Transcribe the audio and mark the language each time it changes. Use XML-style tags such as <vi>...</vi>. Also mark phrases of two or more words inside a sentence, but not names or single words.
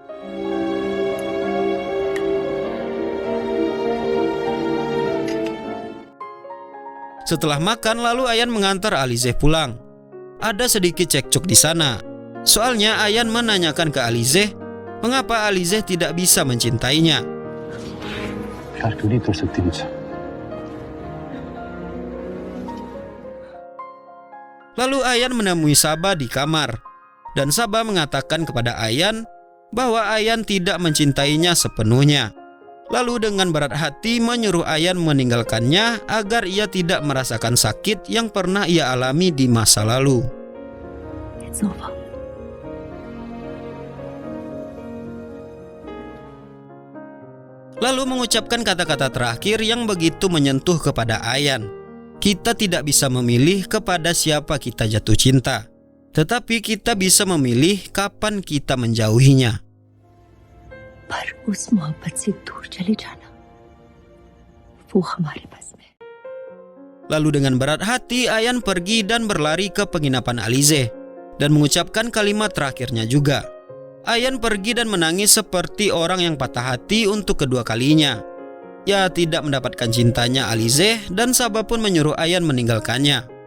<id>Setelah makan, lalu Ayan mengantar Alize pulang. Ada sedikit cekcok di sana. Soalnya Ayan menanyakan ke Alize mengapa Alize tidak bisa mencintainya.</id> <hi>प्यार क्यों नहीं कर सकती मुझसे?</hi> <id>Lalu Ayan menemui Saba di kamar dan Saba mengatakan kepada Ayan bahwa Ayan tidak mencintainya sepenuhnya. Lalu dengan berat hati menyuruh Ayan meninggalkannya agar ia tidak merasakan sakit yang pernah ia alami di masa lalu.</id> <en>It's over.</en> <id>Lalu mengucapkan kata-kata terakhir yang begitu menyentuh kepada Ayan. Kita tidak bisa memilih kepada siapa kita jatuh cinta, tetapi kita bisa memilih kapan kita menjauhinya.</id> <hi>पर उस मोहब्बत से दूर चले जाना, वो हमारे पास में.</hi> <id>Lalu dengan berat hati Ayan pergi dan berlari ke penginapan Alize dan mengucapkan kalimat terakhirnya juga. Ayan pergi dan menangis seperti orang yang patah hati untuk kedua kalinya. ia tidak mendapatkan cintanya Alize dan Sabah pun menyuruh Ayan meninggalkannya.</id>